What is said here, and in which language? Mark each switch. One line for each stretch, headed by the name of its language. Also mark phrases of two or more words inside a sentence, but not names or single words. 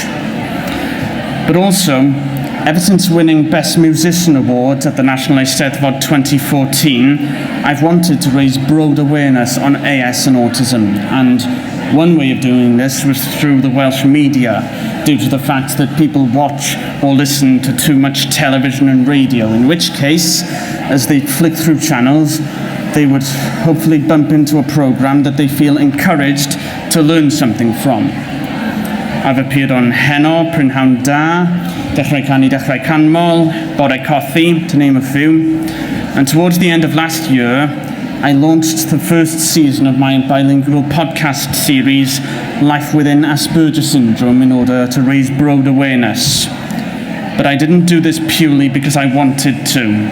English: But also, ever since winning Best Musician Award at the National Eisteddfod 2014, I've wanted to raise broad awareness on AS and autism, and one way of doing this was through the Welsh media, due to the fact that people watch or listen to too much television and radio, in which case, as they flick through channels, they would hopefully bump into a program that they feel encouraged to learn something from. I've appeared on Heno, Prynhawn Da, Dechrau Canu, Dechrau Canmol, Bore Cothi, to name a few. And towards the end of last year, I launched the first season of my bilingual podcast series, Life Within Asperger Syndrome, in order to raise broad awareness. But I didn't do this purely because I wanted to.